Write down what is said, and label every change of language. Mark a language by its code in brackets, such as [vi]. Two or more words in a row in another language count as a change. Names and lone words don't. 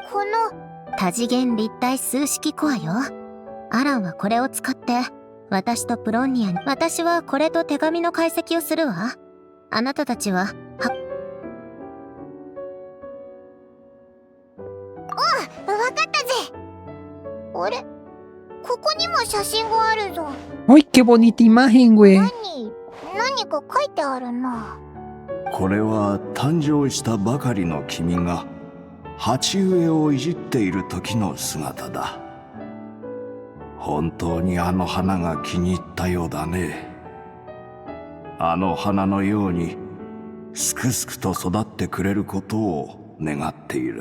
[ja] この多次元立体数式コアよ。アランはこれを使って私とプロンニアに、私はこれと手紙の解析をするわ。あなたたちはわかったぜ。あれ、ここにも写真があるぞ。 [es] ¡Ay, qué bonita imagen, güey! [ja] 何か書いてあるな。これは誕生したばかりの君が鉢植えをいじっている時の姿だ。本当にあの花が気に入ったようだね。あの花のようにすくすくと育ってくれることを願っている。